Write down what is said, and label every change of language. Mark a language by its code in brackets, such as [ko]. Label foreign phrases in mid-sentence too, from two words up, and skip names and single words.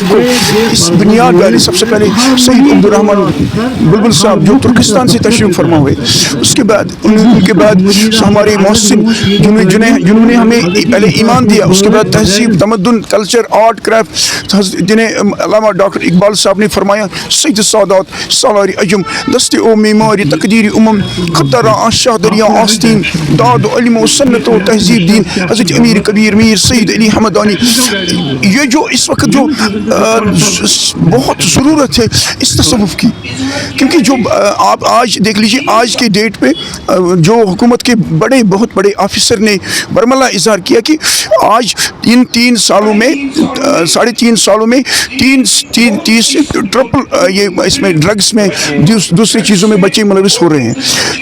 [ur] کو اس بنیاد ڈالی، سب سے پہلے سید عبد الرحمن بلبل صاحب جو ترکستان سے تشریف فرما ہوئے، اس کے بعد ان کے بعد ہمارے محسن جنہوں نے ہمیں پہلے ایمان دیا، اس کے بعد تہذیب، تمدن، کلچر، آرٹ، کرافٹ، جنہیں علامہ ڈاکٹر اقبال صاحب نے فرمایا [fa] سید سادات سالاری عجم دست او معماری تقدیر امم خطر آشاہ دریا آستین داد و علم و سنت و تہذیب دین [ur] حضرت امیر کبیر میر سید علی حمدانی۔ یہ جو اس وقت جو بہت ضرورت ہے اس تصوف کی، کیونکہ جو آپ آج دیکھ لیجیے آج کے ڈیٹ پہ جو حکومت کے بہت بڑے آفیسر نے برملا اظہار کیا کہ آج ان 3 سالوں میں 3.5 سالوں میں 30 سے ٹرپل یہ اس میں ڈرگس میں دوسری چیزوں میں بچے ملوث ہو رہے ہیں۔